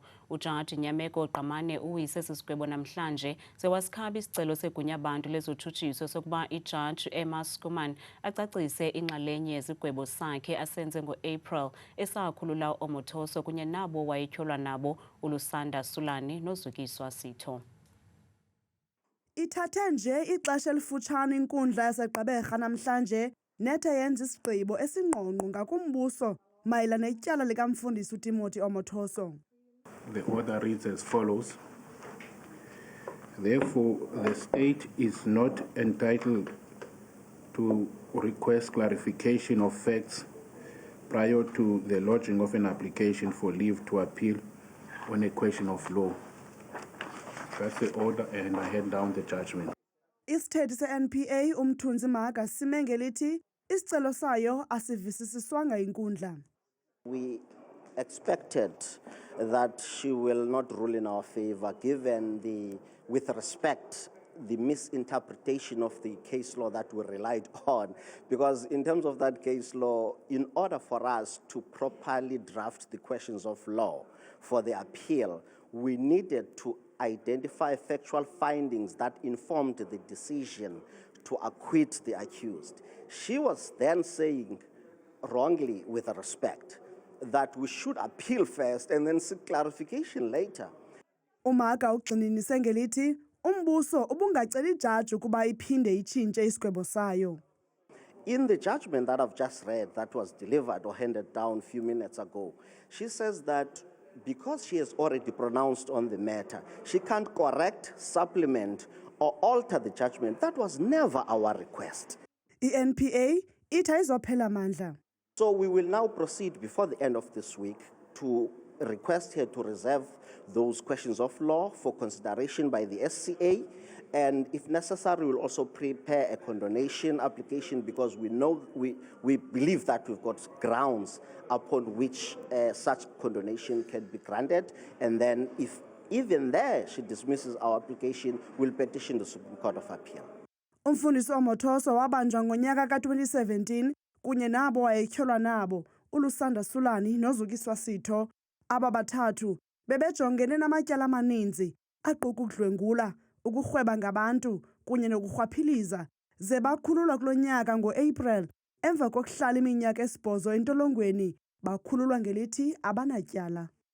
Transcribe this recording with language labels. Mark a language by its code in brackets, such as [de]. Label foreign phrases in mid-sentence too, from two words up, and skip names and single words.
[xh] Ujaji Nyameko Qamane uyise sisigwebo namhlanje sewasikhaba isicelo segunyabantu lezotshutshiso sokuba ijaji Emma Skuman acacise inxalenye yezigwebo sakhe asenze ngo-April esakhulula Omotoso kunye nabo wayetyholwa nabo uLusanda Sulani noZukiswa Sitho. Ithathe nje ixesha elifutshane inkundla yaseGqeberha namhlanje nethe yenza isigqibo esingqongqo ngakumbuso mayela netyala likamfundisi uTimothy Omotoso. [en] The order reads as follows. Therefore, the state is not entitled to request clarification of facts prior to the lodging of an application for leave to appeal on a question of law. That's the order, and I hand down the judgment. [xh] Isithethi se-NPA umthunzi Maga sime ngelithi isicelo sayo asivisisiswanga inkundla. [en] We expected that she will not rule in our favor, given with respect, the misinterpretation of the case law that we relied on. Because in terms of that case law, in order for us to properly draft the questions of law for the appeal, we needed to identify factual findings that informed the decision to acquit the accused. She was then saying, wrongly with respect, that we should appeal first and then seek clarification later. [xh] Umaga ugxininise ngelithi umbuso ubungacela ijaji ukuba iphinde itshintshe isigwebo sayo. [en] In the judgment that I've just read, that was delivered or handed down a few minutes ago, she says that because she has already pronounced on the matter, she can't correct, supplement, or alter the judgment. That was never our request. [xh] I-NPA ithi ayizophela mandla. [en] So we will now proceed before the end of this week to request her to reserve those questions of law for consideration by the SCA, and if necessary, we'll also prepare a condonation application, because we believe that we've got grounds upon which such condonation can be granted, and then if even there she dismisses our application, we'll petition the Supreme Court of Appeal. [xh] Umfundisi Omotoso wabanjwa ngonyaka ka-2017 kunye nabo wayetyholwa nabo uLusanda Sulani noZukiswa Sitho. Aba bathathu bebejongene namatyala amaninzi aquka ukudlwengula, ukurhweba ngabantu kunye nokurhwaphiliza, ze bakhululwa kulo nyaka ngo-April emva kokuhlala iminyaka 8 entolongweni, bakhululwa ngelithi abanatyala.